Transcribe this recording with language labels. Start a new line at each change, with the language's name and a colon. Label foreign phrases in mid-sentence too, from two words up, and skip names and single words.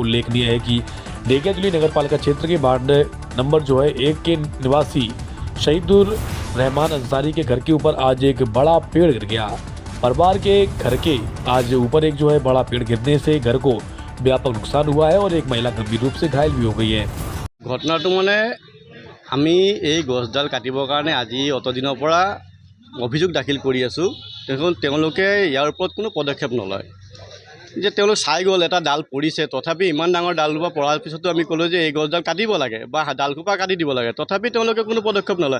Hindi: उल्लेखनीय है कि ढेकियाजुली नगर पालिका क्षेत्र के वार्ड नंबर जो है 1 के निवासी शहीदुर रहमान अंसारी के घर के ऊपर आज एक बड़ा पेड़ गिर गया। परिवार के घर के आज ऊपर एक जो है बड़ा पेड़ गिरने से घर को व्यापक नुकसान हुआ है और एक महिला गंभीर रूप से घायल भी हो गई है।
Assamese: ঘটনাটো মানে আমি এই গছডাল কাটিবৰ কাৰণে আজি অতদিনৰ পৰা অভিযোগ দাখিল কৰি আছোঁ। তেওঁলোকে ইয়াৰ ওপৰত কোনো পদক্ষেপ নলয়। যে তেওঁলোক চাই গ'ল এটা ডাল পৰিছে, তথাপি ইমান ডাঙৰ ডালজোপা পৰাৰ পিছতো আমি ক'লোঁ যে এই গছডাল কাটিব লাগে বা ডালখোপা কাটি দিব লাগে, তথাপি তেওঁলোকে কোনো পদক্ষেপ নলয়।